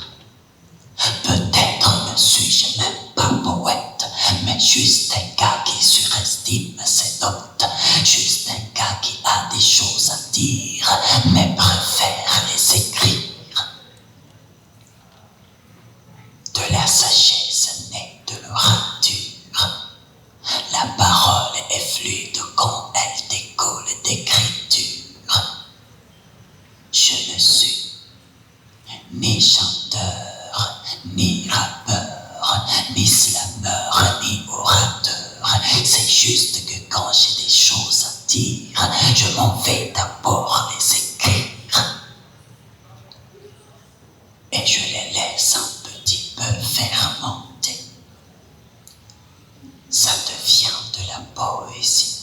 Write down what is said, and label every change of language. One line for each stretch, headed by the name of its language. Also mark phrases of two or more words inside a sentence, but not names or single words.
French: Peut-être ne suis-je même pas poète, mais juste un gars qui surestime ses notes, juste un gars qui a des choses à dire, mais préfère les écrire. De la sagesse née de l'orature, la parole est fluide quand elle découle d'écriture. Je ne suis ni chanteur, ni rappeur, ni slameur, ni orateur. C'est juste que quand j'ai des choses à dire, je m'en vais d'abord les écrire. Et je les laisse un petit peu fermenter. Ça devient de la poésie.